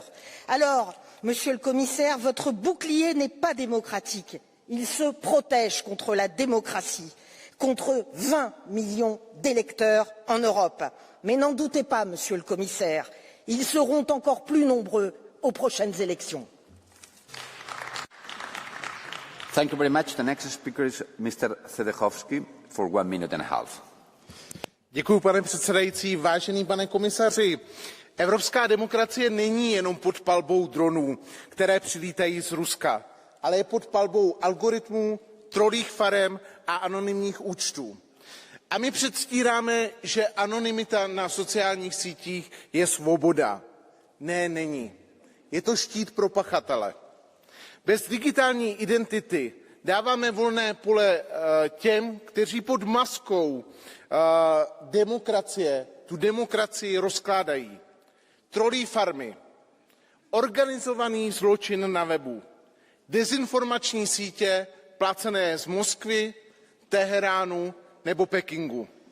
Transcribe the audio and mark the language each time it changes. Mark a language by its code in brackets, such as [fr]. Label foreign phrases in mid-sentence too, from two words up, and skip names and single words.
[fr] Alors, Monsieur le Commissaire, votre bouclier n'est pas démocratique. Il se protège contre la démocratie, contre 20 millions d'électeurs en Europe. Mais n'en doutez pas, Monsieur le Commissaire, ils seront encore plus nombreux aux prochaines élections. [en] Thank you very much. The next speaker is Mr. Sedechovsky for 1 minute and a half. [cs] Děkuji, pane předsedající. Vážený pane komisaři, evropská demokracie není jenom pod palbou dronů, které přilítají z Ruska, ale je pod palbou algoritmů, trolích farem a anonymních účtů. A my předstíráme, že anonymita na sociálních sítích je svoboda. Ne, není. Je to štít pro pachatele. Bez digitální identity dáváme volné pole těm, kteří pod maskou demokracie tu demokracii rozkládají. Trolí farmy, organizovaný zločin na webu, dezinformační sítě placené z Moskvy, Teheránu nebo Pekingu.